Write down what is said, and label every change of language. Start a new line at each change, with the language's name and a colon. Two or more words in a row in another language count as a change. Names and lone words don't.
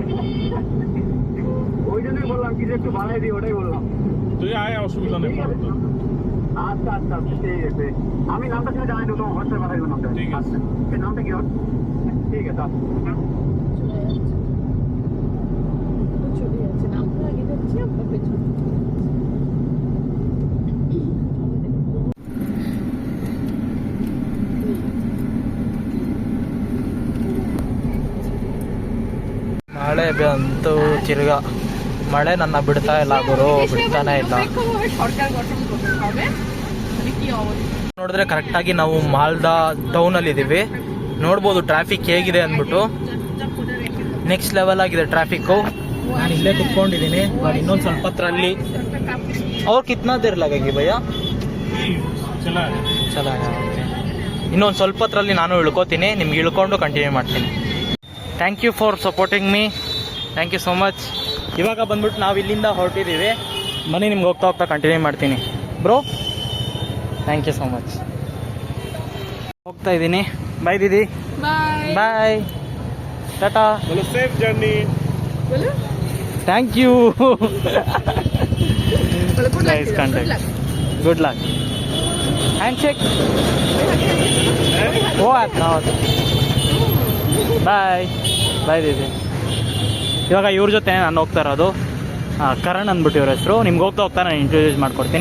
Bangla: ওই জন্যই বললাম কি যে একটু বাড়াই দিই, ওটাই বললাম। তুই আয়, অসুবিধা নেই। আচ্ছা আচ্ছা ঠিক আছে, আমি নামটা শুনে জানাই দেবো, তোমার হোয়াটসঅ্যাপে পাঠাই দেবো নামটা। ঠিক আছে। এই নামটা কি হবে? ঠিক আছে চলে যাচ্ছে না, আমরা আগে যাচ্ছি, আমরা পেছনে।
Kannada: ಮಳೆ ಬಂತು ತಿರ್ಗಾ, ಮಳೆ ನನ್ನ ಬಿಡ್ತಾ ಇಲ್ಲ ಗುರು, ಬಿಡ್ತಾನೆ ಇಲ್ಲ.
Bangla: সরকার গঠন করতে হবে, কি অবস্থা
Kannada: ನೋಡಿದ್ರೆ ಕರೆಕ್ಟಾಗಿ ನಾವು ಮಾಲ್ದಾ ಟೌನಲ್ಲಿ ಇದ್ದೀವಿ. ನೋಡ್ಬೋದು ಟ್ರಾಫಿಕ್ ಹೇಗಿದೆ ಅಂದ್ಬಿಟ್ಟು,
English: next level
Kannada: ಆಗಿದೆ ಟ್ರಾಫಿಕ್ಕು. ನಾನು ಇಲ್ಲೇ ಕುತ್ಕೊಂಡಿದ್ದೀನಿ, ಇನ್ನೊಂದು ಸ್ವಲ್ಪ ಹತ್ರ ಅಲ್ಲಿ ಅವ್ರು
Hindi: कितना देर लगेगी भैया चल.
Kannada: ಇನ್ನೊಂದು ಸ್ವಲ್ಪ ಹತ್ರಲ್ಲಿ ನಾನು ಇಳ್ಕೋತೀನಿ, ನಿಮ್ಗೆ ಇಳ್ಕೊಂಡು ಕಂಟಿನ್ಯೂ ಮಾಡ್ತೀನಿ.
English: Thank you for supporting me, thank you so much.
Kannada: ಇವಾಗ ಬಂದ್ಬಿಟ್ಟು ನಾವು ಇಲ್ಲಿಂದ ಹೊರಟಿದ್ದೀವಿ, ಬನ್ನಿ ನಿಮ್ಗೆ ಹೋಗ್ತಾ ಹೋಗ್ತಾ ಕಂಟಿನ್ಯೂ ಮಾಡ್ತೀನಿ ಬ್ರೋ.
English: thank you so much.
Kannada: ಹೋಗ್ತಾ ಇದ್ದೀನಿ. ಬಾಯ್ ದೀದಿ, বাই ಬಾಯ್, ಟಾಟಾ,
English: safe journey.
Bangla: বলো
English: thank you.
Bangla: বলো
English: good luck, nice contact, good luck. hand shake. o bye bye ದೀದಿ.
Kannada: ಇವಾಗ ಇವ್ರ ಜೊತೆ ನಾನು ಹೋಗ್ತಾ ಇರೋದು, ಕರಣ್ ಅಂದ್ಬಿಟ್ಟು ಇವ್ರ ಹೆಸರು. ನಿಮ್ಗೆ ಹೋಗ್ತಾ ಹೋಗ್ತಾ ನಾನು ಇಂಟ್ರೊಡ್ಯೂಸ್ ಮಾಡ್ಕೊಡ್ತೀನಿ.